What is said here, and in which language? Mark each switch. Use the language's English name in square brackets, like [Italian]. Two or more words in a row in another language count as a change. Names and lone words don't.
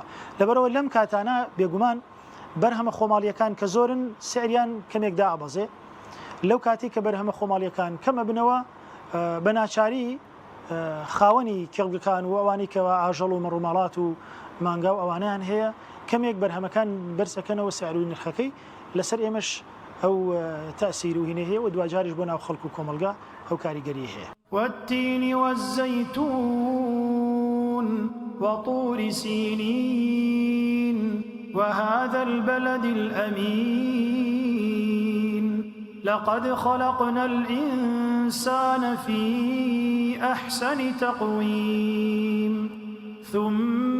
[Central Kurdish] لەبەرەوە لەم کاتانە بێگومان بەرهەمە خۆماڵیەکان کە زۆرن سعریان کەمێکدا ئابەزێ، لەو کاتی کە بەرهەمە خۆماڵیەکان کەمە بنەوە بە ناچاری خاوەنی کێڵگەکان و ئەوانی کەەوە ئاژەڵ و مەڕووماڵات و مانگا و ئەوانیان هەیە کەمێک بەرهەمەکان بەرزەکەنەوە سعر و نرخەکەی لەسەر ئێمەش ئەو تەسیر و هینە هەیە و دوجاریش بۆ ناو خەڵک و کۆمەلگا ئەو کاریگەری هەیە. [Arabic] والتين والزيتون وطور سينين وهذا البلد الأمين لقد خلقنا الإنسان في أحسن تقويم ثم